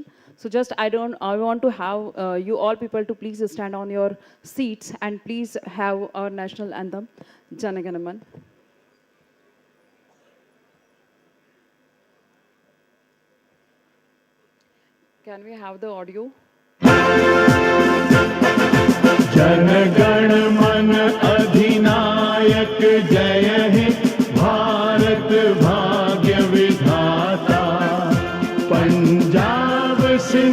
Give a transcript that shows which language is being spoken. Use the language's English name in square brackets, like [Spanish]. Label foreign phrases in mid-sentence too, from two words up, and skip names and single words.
[English] So just I want to have you all people to please stand on your seats and please have our national anthem, Jana Gana Man. Can we have the audio? [Bangla] জন গণ মন অধিনায়ক জয় হে ভারত ভাগ্য বিধাতা পঞ্জাব সে